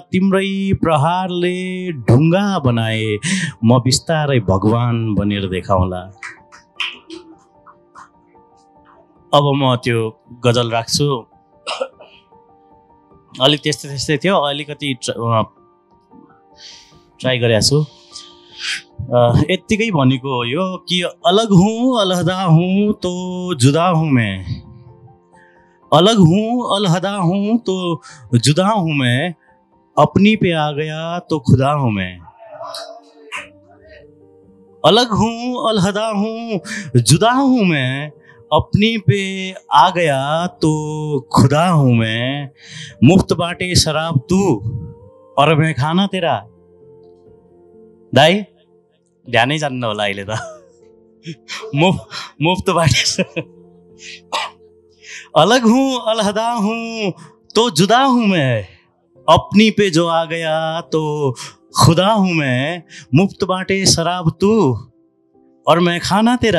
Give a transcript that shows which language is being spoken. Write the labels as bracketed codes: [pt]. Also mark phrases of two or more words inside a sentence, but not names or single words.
[ne] तिम्रै प्रहारले ढुङ्गा बनाए, म बिस्तारै भगवान बनेर देखाउँला। अब म त्यो गजल राख्छु। अलिक त्यस्तै त्यस्तै थियो, अलिकति ट्राई गरेको छु। यत्तिकै भनेको हो यो कि [hi] अलग हूँ अलहदा हूँ तो जुदा हूँ मैं, अलग हूँ अलहदा हूँ तो जुदा हूँ मैं, अपनी पे आ गया तो खुदा हूँ मैं। अलग हूँ अलहदा हूँ जुदा हूँ मैं, अपनी पे आ गया तो खुदा हूँ मैं। मुफ्त बाटे शराब तू और मैं खाना तेरा। [ne] दाई ध्यानै जान्नु होला अहिले त। [hi] मुफ्त बाटे अलग हूँ अलहदा हूँ तो जुदा हूँ मैं, अपनी पे जो आ गया तो खुदा हूँ मैं। मुफ्त बाटे शराब तू और मैं खाना तेरा।